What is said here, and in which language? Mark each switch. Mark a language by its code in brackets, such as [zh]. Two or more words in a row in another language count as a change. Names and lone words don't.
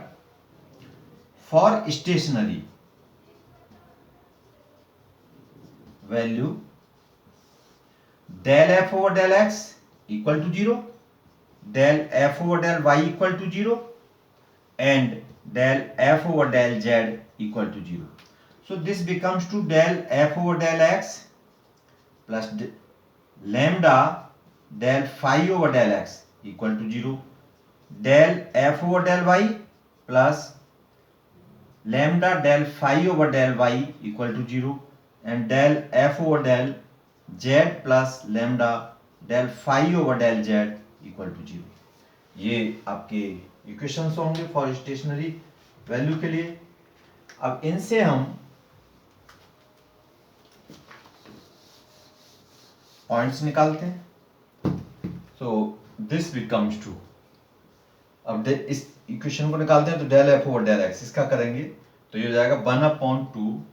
[en] For stationary value del f over del x equal to 0, del f over del y equal to 0 and del f over del z equal to 0. So this becomes to del f over del x plus lambda del phi over del x equal to 0, del f over del y plus lambda del phi over del y equal to 0 and del f over del z plus lambda del phi over del z equal to 0. [hi] ये आपके इक्वेशंस होंगे [en] for stationary value [hi] के लिए. अब इनसे हम पॉइंट्स निकालते हैं. [en] so this becomes to, [hi] अब इस इक्वेशन को निकालते हैं तो [en] del f over del x, [hi] इसका करेंगे तो ये हो जाएगा 1/2